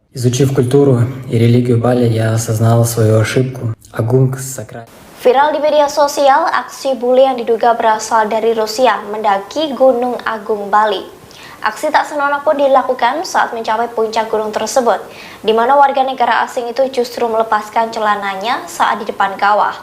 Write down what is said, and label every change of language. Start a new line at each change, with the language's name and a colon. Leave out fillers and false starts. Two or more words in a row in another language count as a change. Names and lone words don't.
Russian: Изучив культуру и религию Бали, я осознал свою ошибку.
Indonesian: Agung sakral. Viral di media sosial, aksi bule yang diduga berasal dari Rusia mendaki Gunung Agung Bali. Aksi tak senonoh pun dilakukan saat mencapai puncak gunung tersebut, di mana warga negara asing itu justru melepaskan celananya saat di depan kawah.